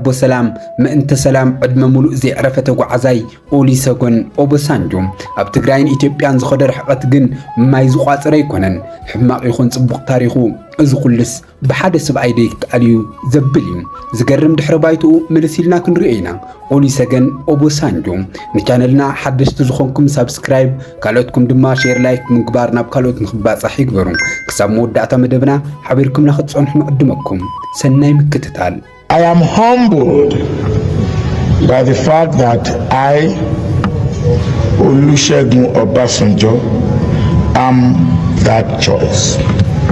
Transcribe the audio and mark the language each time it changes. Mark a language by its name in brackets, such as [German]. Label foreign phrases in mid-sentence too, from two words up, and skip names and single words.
[Tigrinya] ሰላም ምእንተ ሰላም ዕድመ ሙሉእ ዘይዕረፈ ተጓዓዛይ ኦሉሴጉን ኦባሳንጆ ኣብ ትግራይን ኢትዮጵያን ዝኸደ ርሕቐት ግን ማይ ዝቋፅረ ኣይኮነን ሕማቕ ይኹን ጽቡቕ ታሪኹ እዚ ኩልስ ብሓደ ሰብኣይ ደይከኣል እዩ ዘብል እዩ ዝገርም ድሕረ ባይትኡ ምልስ ኢልና ክንሪኦ ኢና ኦሉሴጉን ኦባሳንጆ ንቻነልና ሓደሽቲ ዝኾንኩም ሳብስክራይብ ካልኦትኩም ድማ [English] share like [Tigrinya] ምግባር ናብ ካልኦት ንኽባጻሕ ይግበሩ ክሳብ መወዳእታ መደብና ሓቢርኩምና ክትጸንሑ ንዕድመኩም ሰናይ ምክትታል [English] I am humbled by the fact that I, Olusegun Obasanjo, am that choice.